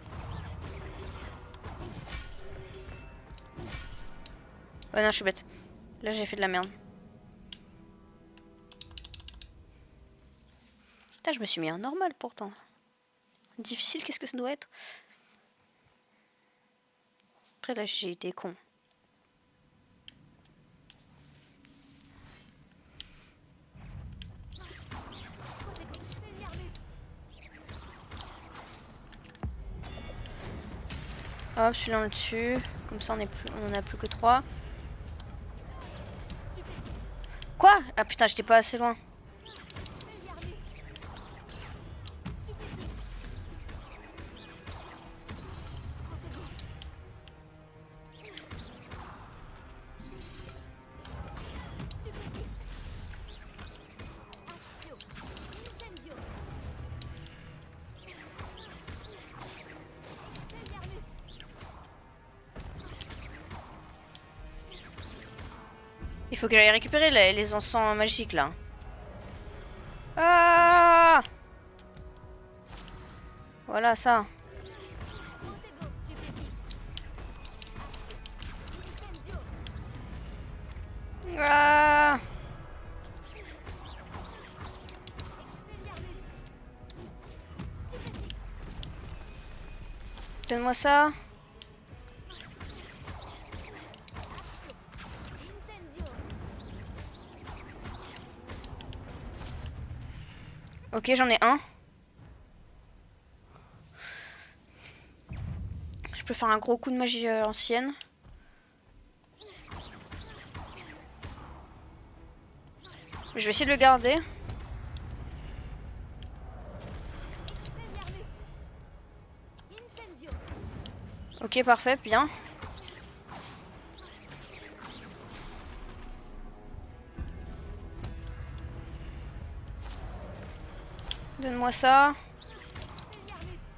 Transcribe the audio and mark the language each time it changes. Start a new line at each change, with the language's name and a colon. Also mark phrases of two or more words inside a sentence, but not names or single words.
French: Ouais, non, je suis bête. Là, j'ai fait de la merde. Putain, je me suis mis en normal pourtant. Difficile, qu'est-ce que ça doit être? Après, là, j'ai été con. Protego. Expelliarmus. Hop, celui-là on le tue. Comme ça, on en a plus que 3. Quoi? Ah putain, j'étais pas assez loin. Expelliarmus. Stupéfie. Protego. Stupéfie. Accio. Incendio. Expelliarmus. Il faut que j'aille récupérer les encens magiques là. Ah! Voilà ça. Protego. Stupéfie. Incendio. Ah! Expelliarmus. Stupéfie. Donne-moi ça. Incendio. Ok, j'en ai un. Je peux faire un gros coup de magie ancienne. Je vais essayer de le garder. Expelliarmus. Incendio. Ok, parfait, bien. Donne-moi ça. Expelliarmus.